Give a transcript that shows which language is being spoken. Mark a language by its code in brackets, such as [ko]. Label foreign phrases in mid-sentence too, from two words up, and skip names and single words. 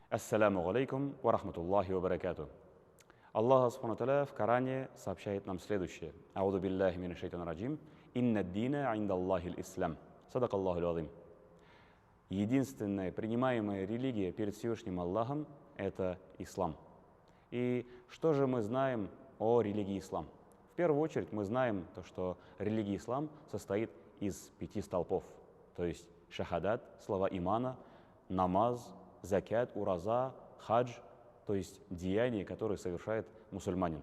[ar] السلام عليكم ورحمة الله وبركاته. الله سبحانه وتعالى [ru] в Коране сообщает нам следующее. [ar] أعوذ بالله من الشيطان الرجيم. إن الدين عند الله الإسلام. صدق الله العظيم. [ru] Единственная принимаемая религия перед Всевышним Аллахом – это ислам. И что же мы знаем о религии ислам? В первую очередь мы знаем то, что религия ислам состоит из 5 столпов, то есть шахадат, слова имана, намаз, закят, ураза, хадж, то есть деяния, которые совершает мусульманин.